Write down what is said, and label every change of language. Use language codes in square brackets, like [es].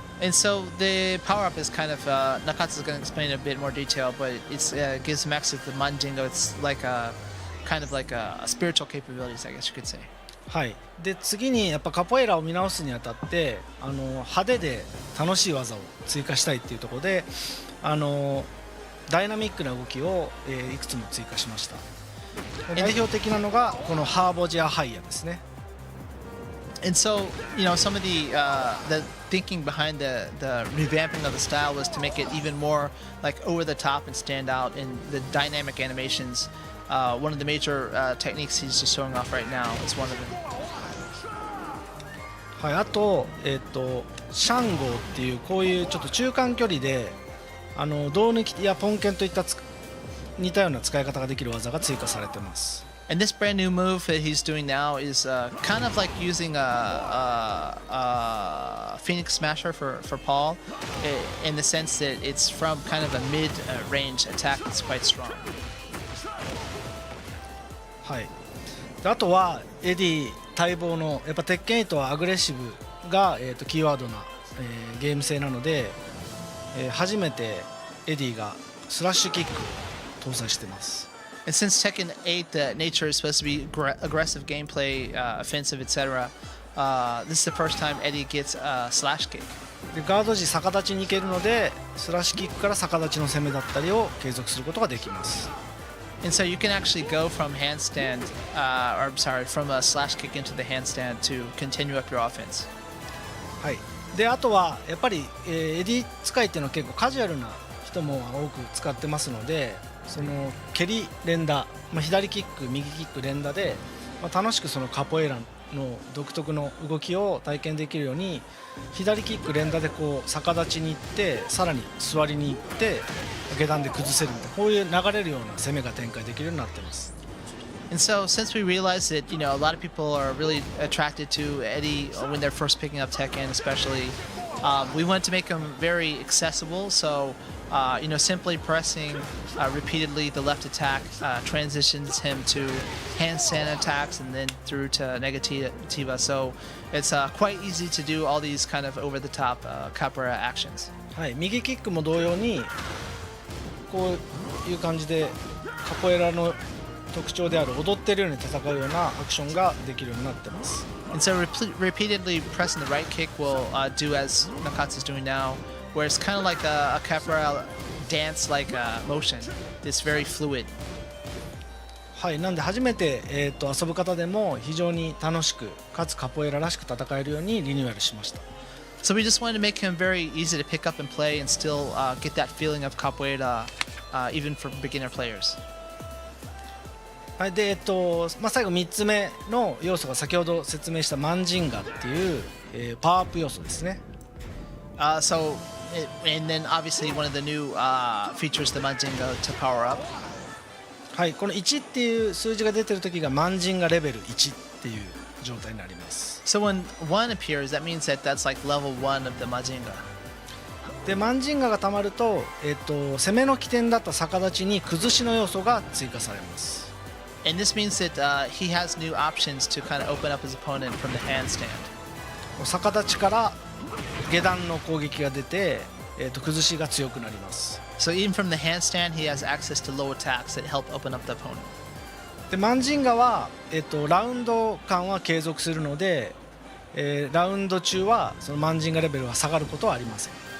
[en] And so the power up is kind of Nakatsu is going to explain in a bit more detail, but it gives him access to the Mandingo. It's like a kind of like a spiritual capabilities, I guess you could say. [ja] はい、で次にやっぱカポエイラを見直すにあたって派手で楽しい技を追加したいっていうところでダイナミックな動きを、いくつも追加しました。代表的なのがこのハーボジアハイヤですね。 [en] And so, some of the thinking behind the revamping of the style was to make it even more like over the top and stand out in the dynamic animations. One of the major techniques he's just showing off right now is one of them. [ja] はい、あと、シャンゴーっていうこういうちょっと中間距離で胴抜きやポンケンといった似たような使い方ができる技が追加されてます。 [en] And this brand new move that he's doing now is kind of like using a Phoenix Smasher for Paul, in the sense that it's from kind of a mid-range attack that's quite strong. [ja] はい、であとはエディ待望のやっぱ鉄拳8はアグレッシブが、キーワードな、ゲーム性なので、初めてエディがスラッシュキック搭載してます。 [en] And since Tekken 8, the nature is supposed to be aggressive gameplay, offensive, etc., this is the first time Eddie gets a slash kick. [ja] でガード時逆立ちに行けるのでスラッシュキックから逆立ちの攻めだったりを継続することができます。 [en] And so you can actually go from handstand, or I'm sorry, from a slash kick into the handstand to continue up your offense. [ja] はい、であとはやっぱり、エディ使いっていうのは結構カジュアルな人も多く使ってますので、その蹴り連打、左キック右キック連打で、楽しくそのカポエラの独特の動きを体験できるように、左キック連打でこう逆立ちに行ってさらに座りに行って下段で崩せるみたいな、こういう流れるような攻めが展開できるようになってます。 [en] And so, since we realized that, a lot of people are really attracted to Eddie when they're first picking up Tekken, especially, we want to make him very accessible. So, simply pressing repeatedly the left attack transitions him to handstand attacks and then through to negativa. So, it's quite easy to do all these kind of over-the-top capoeira actions. [ja] はい、右キックも同様にこういう感じでカポエラの特徴である踊ってるように戦うようなアクションができるようになってます。 [en] And so repeatedly pressing the right kick will do as Nakatsu is doing now, where it's kind of like a capoeira dance-like motion. It's very fluid. [ja] はい、なんで初めて、遊ぶ方でも非常に楽しくかつカポエラらしく戦えるようにリニューアルしました。 [en] So we just wanted to make him very easy to pick up and play and still get that feeling of capoeira even for beginner players. [ja] はい、で最後3つ目の要素が先ほど説明したマンジンガっていう、パワーアップ要素ですね。 [en] And then obviously one of the new features, the Manjinga to power up. [ja] はい、この1っていう数字が出てる時がマンジンガレベル1っていう状態になります。 [en] So when 1 appears, that means that that's like level 1 of the Manjinga. [ja] でマンジンガがたまると、攻めの起点だった逆立ちに崩しの要素が追加されます。 [en] And this means that he has new options to kind of open up his opponent from the handstand. [ja] 逆立ちから下段の攻撃が出て、崩しが強くなります。 [en] So even from the handstand, he has access to low attacks that help open up the opponent. [ja] でマンジンガは、ラウンド間は継続するので、ラウンド中はそのマンジンガレベルが下がることはありません。